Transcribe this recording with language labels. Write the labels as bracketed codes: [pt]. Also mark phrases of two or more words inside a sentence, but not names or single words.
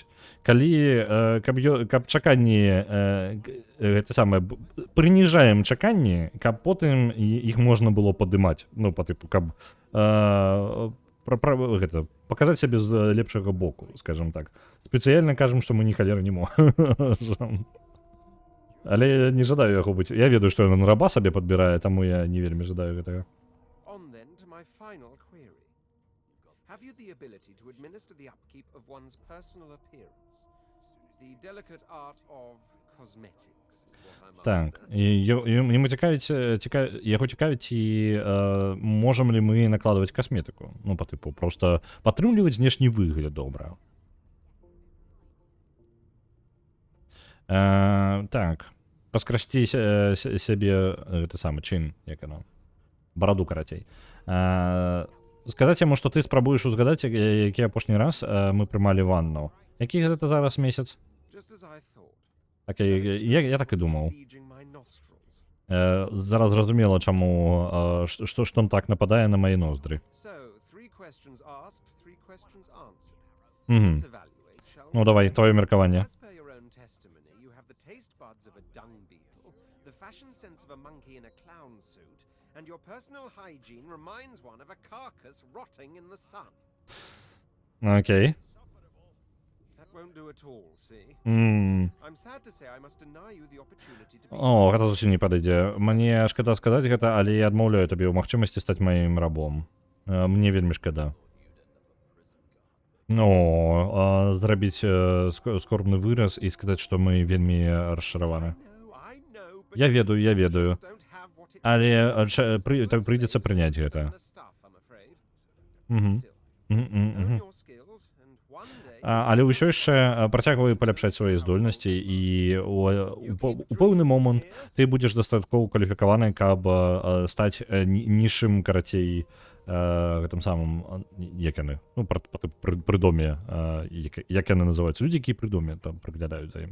[be] Калі, каб чаканні, гэта самае, прыніжаем чаканні, каб потым іх можна было падымаць. Ну, па тыпу, каб гэта, паказаць сябе з лепшага боку, скажем так. Спецыяльна кажам, што мы ні халеры не можам. Але не жадаю яго быць. Я ведаю, што ён раба сабе падбірае, таму я не вельмі жадаю гэтага. [en] On then to my final query. Have you the ability to administer the upkeep of one's personal appearance? The delicate art of cosmetics is what I'm [be] Так, [en] after. [be] і йому яго цікавіць, ці можам ли мы накладваць касметыку. Ну, па тыпу, просто падтрымліваць знешні выгляд добра. Так, паскрасці сябе, гэта самы чын, як яно, бараду карацей. Сказаць яму, што ты спрабуеш узгадаць, які апошні раз мы прымалі ванну. Які гэта зараз месяц? [en] Just as I thought. [be] Так, я так і думаў. [en] Sieging my nostrils. [be] Зараз зразумела, чаму, што ён так нападае на мае ноздры. [en] So, 3 questions asked, 3 questions answered. Мгм. Let's evaluate, shall [be] Ну, [en] we? [be] давай, твоё меркаванне. [en] As per your own testimony, you have the taste buds of a dung beetle, the fashion sense of a monkey in a clown suit, and your personal hygiene reminds one of a carcass rotting in the sun. [be] Окей. [en] That won't do at all, see? М. I'm sad to say I must deny you the opportunity to be... [be] О, гэта зусім не падыдзе. Мне шкада сказаць гэта, але я адмаўляю табе ў магчымасці стаць маім рабом. Мне вельмі шкада. Ну, зрабіць скорбны выраз і сказаць, што мы вельмі расчараваны. [en] I know, but [be] Я ведаю, [en] you [be] ведаю. [en] just don't have what it [be] Але [en] takes. [be] так прыйдзецца прыняць гэта. [en] Similar stuff, I'm afraid. Мгм. Still, Мгм, мгм, learn мгм. your skills, and one day... [be] Але ўсё яшчэ працягвай паляпшаць свае здольнасці і у пэўны момант ты будзеш дастаткова кваліфікаваны, каб стаць нішым, карацей, гэтым самым, як яны, ну, пры доме, як яны называюцца, людзі, якія пры доме там прыглядаюць за ім.